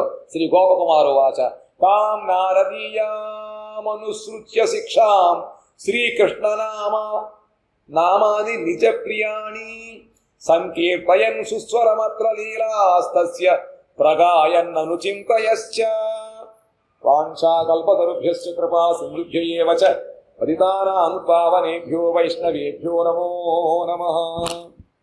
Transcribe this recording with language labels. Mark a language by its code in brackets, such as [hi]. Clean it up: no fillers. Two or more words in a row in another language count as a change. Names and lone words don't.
[sa] శ్రీ గోపకుమారో వాచ తాం నారదీయామనుసృత్య శిక్షాం శ్రీకృష్ణనామాని నిజ ప్రియాణి సంకీర్తయన్ సుస్వరమత్ర లీలాస్తస్య ప్రగాయన్నను చింతయశ్చ. వాంఛాకల్పతరుభ్యశ్చ కృపా సింధుభ్య ఏవ చ పతితానాం పావనేభ్యో వైష్ణవేభ్యో నమో నమః.